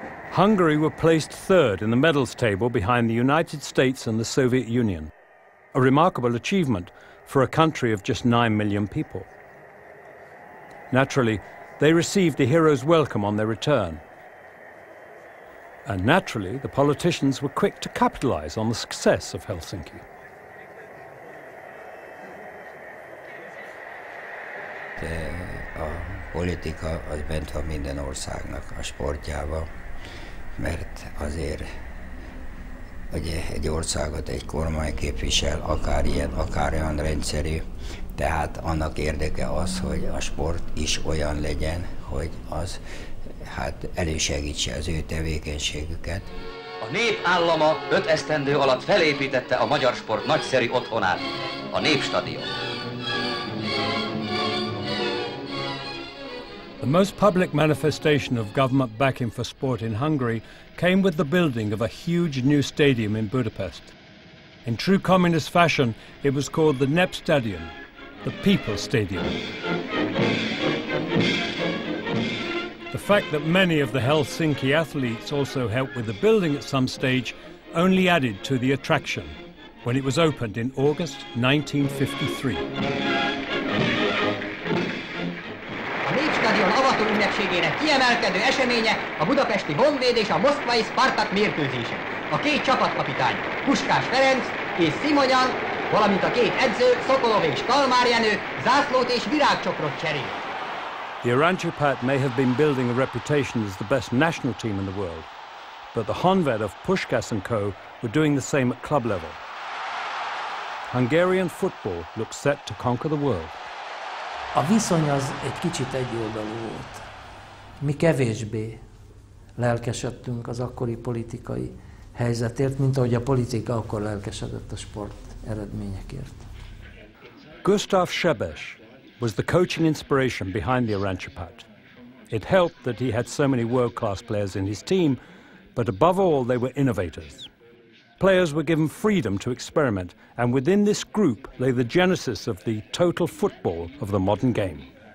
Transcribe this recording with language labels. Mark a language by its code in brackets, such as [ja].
[en] Hungary were placed third in the medals table behind the United States and the Soviet Union, a remarkable achievement for a country of just 9 million people. Naturally, they received a hero's welcome on their return. And naturally, the politicians were quick to capitalize on the success of Helsinki. [hu] A politika az bent van minden országnak a sportjába, mert azért hogy egy országot egy kormány képvisel, akár ilyen, akár olyan rendszerű. Tehát annak érdeke az, hogy a sport is olyan legyen, hogy az elősegítse az ő tevékenységüket. A nép állama 5 esztendő alatt felépítette a magyar sport nagyszerű otthonát, a Népstadion. [en] The most public manifestation of government backing for sport in Hungary came with the building of a huge new stadium in Budapest. In true communist fashion, it was called the Népstadion, the People's Stadium. The fact that many of the Helsinki athletes also helped with the building at some stage only added to the attraction when it was opened in August 1953. [hu] A Népstadion avató ünnepségének kiemelkedő eseménye a budapesti Honvéd és a moszkvai Spartak mérkőzése. A két csapatkapitány, Puskás Ferenc és Szimonyan, valamint a két edző, Szokolov és Kalmár Jenő zászlót és virágcsokrot cserél. [en] The Arancsipat may have been building a reputation as the best national team in the world, but the Honvéd of Puskás & Co. were doing the same at club level. Hungarian football looked set to conquer the world. [hu] A viszony az egy kicsit egyoldalú volt. Mi kevésbé lelkesedtünk az akkori politikai helyzetért, mint ahogy a politika akkor lelkesedett a sport eredményekért. [en] Gustav Sebes was the coaching inspiration behind the Arancsipat. It helped that he had so many world-class players in his team, but above all they were innovators. Players were given freedom to experiment, and within this group lay the genesis of the total football of the modern game.